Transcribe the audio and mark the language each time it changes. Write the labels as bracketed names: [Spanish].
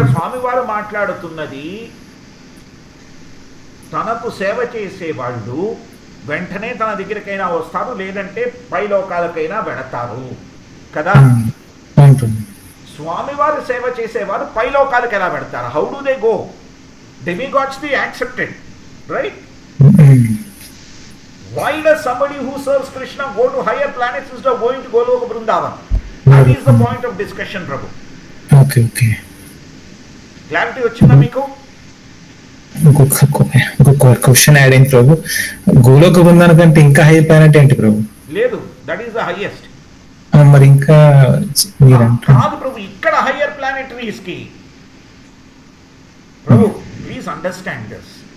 [Telugu] స్వామివారు మాట్లాడుతున్నది తనకు సేవ చేసే వాళ్ళు వెంటనే తన దగ్గరికైనా వస్తారు, లేదంటే పై లోకాలకైనా వెళతారు కదా. ఉంటుంది. స్వామివారు సేవ చేసేవారు పై లోకాలకు ఎలా పెడతారు? [English] How do they go? Demigods they accepted, right? Why does somebody who serves Krishna go to higher planets instead of going to Goloka Vrindavan? That is the point of discussion, Prabhu. Okay. [Telugu] Clarity వచ్చిందా మీకు? ఇంకొక question add అయింది ప్రభు. గోలోక బృందాని కంటే ఇంకా high planet ఏంటి ప్రభు? [English] లేదు, that is the highest. [Telugu] మరి ఇంకా కాదు ప్రభు, ఇక్కడ [English] Higher planetaries కి Prabhu please understand this.